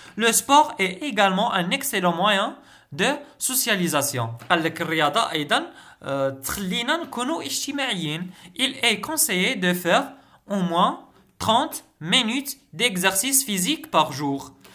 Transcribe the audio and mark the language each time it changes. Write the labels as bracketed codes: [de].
[fr] Le sport est également un excellent moyen de socialisation. [ar] قال لك الرياضة أيضا تخلينا نكونوا اجتماعيين. [fr] Il est conseillé de faire au moins 30 minutes d'exercice physique par jour.